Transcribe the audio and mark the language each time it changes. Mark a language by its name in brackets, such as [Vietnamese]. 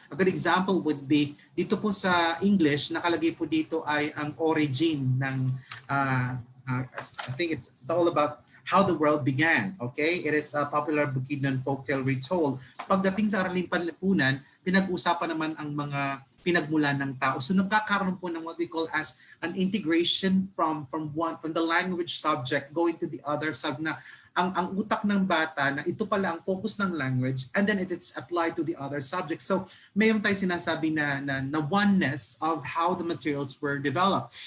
[English] A good example would be, [Filipino] dito po sa English, nakalagay po dito ay ang origin ng, [English] I think it's all about how the world began, okay? It is a popular Bukidnon folktale retold. [Filipino] Pagdating sa Araling Panlipunan, pinag-usapan naman ang mga pinagmulan ng tao. So nagkakaroon po ng [English] what we call as an integration from the language subject going to the other subject, [Filipino] na ang utak ng bata na ito pala ang focus ng language, [English] and then it is applied to the other subjects. [Filipino] So mayroon tayong sinasabi na [English] oneness of how the materials were developed.